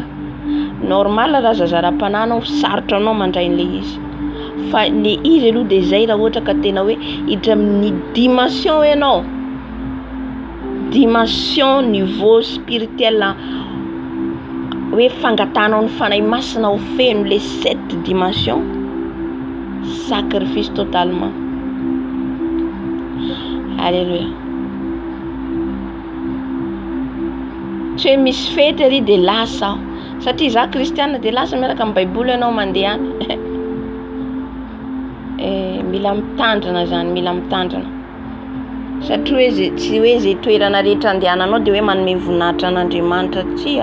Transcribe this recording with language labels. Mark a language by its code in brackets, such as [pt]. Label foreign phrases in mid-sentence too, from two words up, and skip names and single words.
[mg] Normal raha zaza ra-panahy anao sarotra anao mandray le izy. Fa le izy aloha de zay raha ohatra ka tena hoe hiditra amin'ny dimension ianao, [fr] dimension niveau spirituel [mg] hoe fangatanao ny fanahy masina ho feno le 7 dimension, [fr] sacrifice totalement. [mg] Alléluia. Tsy hoe misy fety ary de lasa satria za kristiana de lasa miaraka amin'ny baiboly ianao mandeha any. Mila mitandrina zany, mila mitandrina. Satria hoe tsy hoe zay toerana rehetra andehananao de hoe manome voninahitra an'Andriamanitra tsia.